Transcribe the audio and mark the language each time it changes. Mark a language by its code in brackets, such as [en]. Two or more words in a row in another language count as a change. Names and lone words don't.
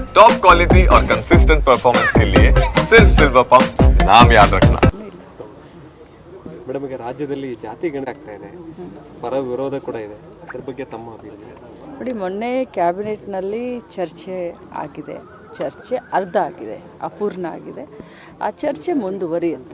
[en] top quality [hi] और [en] consistent performance [hi] के लिए सिर्फ सिल्वर पंप नाम याद रखना। [kn] ಮೇಡಮ್, ಈಗ ರಾಜ್ಯದಲ್ಲಿ ಜಾತಿ ಗಣತಿ ಆಗ್ತಾ ಇದೆ, ಪರ ವಿರೋಧ ಕೂಡ ಇದೆ, ಅದ್ರ ಬಗ್ಗೆ ತಮ್ಮ ಅಭಿಪ್ರಾಯ? ನೋಡಿ, ಮೊನ್ನೆ ಕ್ಯಾಬಿನೆಟ್ನಲ್ಲಿ ಚರ್ಚೆ ಆಗಿದೆ. ಚರ್ಚೆ ಅರ್ಧ ಆಗಿದೆ, ಅಪೂರ್ಣ ಆಗಿದೆ. ಆ ಚರ್ಚೆ ಮುಂದುವರಿಯುತ್ತೆ.